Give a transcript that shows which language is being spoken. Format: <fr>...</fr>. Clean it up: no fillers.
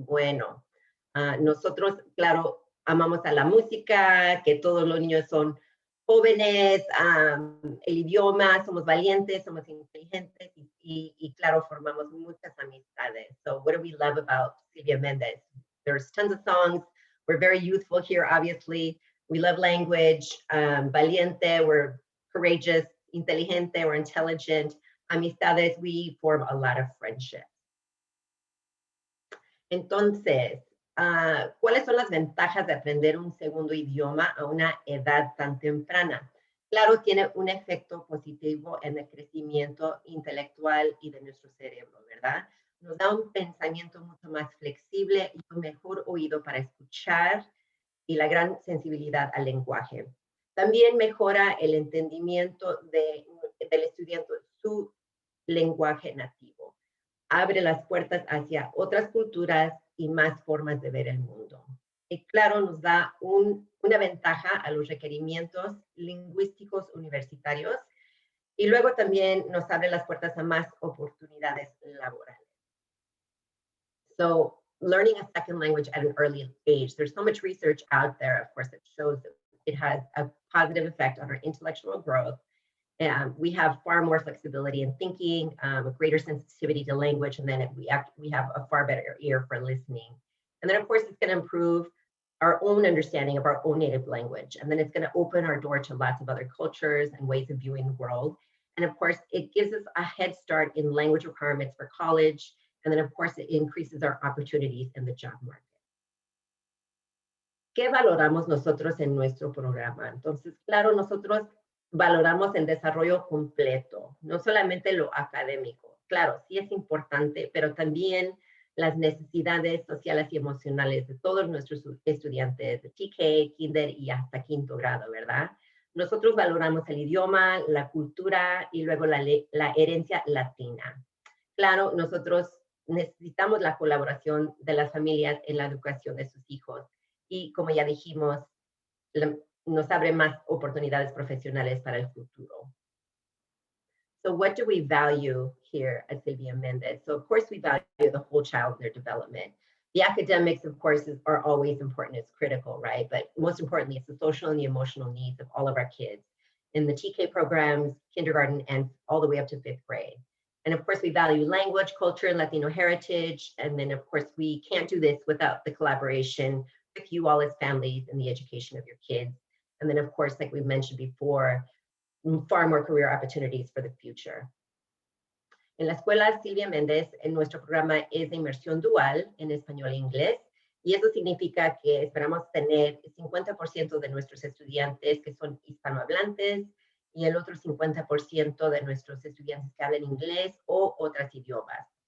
<es>Bueno, nosotros, claro, amamos a la música, que todos los niños son jóvenes, el idioma, somos valientes, somos inteligentes y claro, formamos muchas amistades.</es> <en>So what do we love about Sylvia Mendez? There's tons of songs. We're very youthful here, obviously. We love language, valiente, we're courageous, inteligente, we're intelligent. Amistades, we form a lot of friendships.</en> <es>Entonces, ¿cuáles son las ventajas de aprender un segundo idioma a una edad tan temprana? Claro, tiene un efecto positivo en el crecimiento intelectual y de nuestro cerebro, ¿verdad? Nos da un pensamiento mucho más flexible y un mejor oído para escuchar y la gran sensibilidad al lenguaje. También mejora el entendimiento del estudiante, su lenguaje nativo. Abre las puertas hacia otras culturas y más formas de ver el mundo. Y claro, nos da una ventaja a los requerimientos lingüísticos universitarios y luego también nos abre las puertas a más oportunidades laborales.</es> <en>So, learning a second language at an early age, there's so much research out there, of course, that shows that it has a positive effect on our intellectual growth. We have far more flexibility in thinking, a greater sensitivity to language, and then we have a far better ear for listening. And then, of course, it's going to improve our own understanding of our own native language. And then it's going to open our door to lots of other cultures and ways of viewing the world. And of course, it gives us a head start in language requirements for college. And then, of course, it increases our opportunities in the job market.</en> <es>¿Qué valoramos nosotros en nuestro programa? Entonces, claro, nosotros valoramos el desarrollo completo, no solamente lo académico. Claro, sí es importante, pero también las necesidades sociales y emocionales de todos nuestros estudiantes de TK, Kinder y hasta quinto grado, ¿verdad? Nosotros valoramos el idioma, la cultura y luego la herencia latina. Claro, nosotros necesitamos la colaboración de las familias en la educación de sus hijos y, como ya dijimos, nos abre más oportunidades profesionales para el futuro.</es> <en>So what do we value here at Sylvia Mendez? So of course we value the whole child, their development. The academics, of course, are always important. It's critical, right? But most importantly, it's the social and the emotional needs of all of our kids in the TK programs, kindergarten, and all the way up to 5th grade. And of course, we value language, culture, and Latino heritage. And then, of course, we can't do this without the collaboration with you all as families and the education of your kids. And then, of course, like we mentioned before, far more career opportunities for the future.</en> <es>En la escuela Sylvia Mendez, en nuestro programa es de inmersión dual en español e inglés. Y eso significa que esperamos tener 50% de nuestros estudiantes que son hispanohablantes y el otro 50% de nuestros estudiantes que hablan inglés o otros idiomas.</es>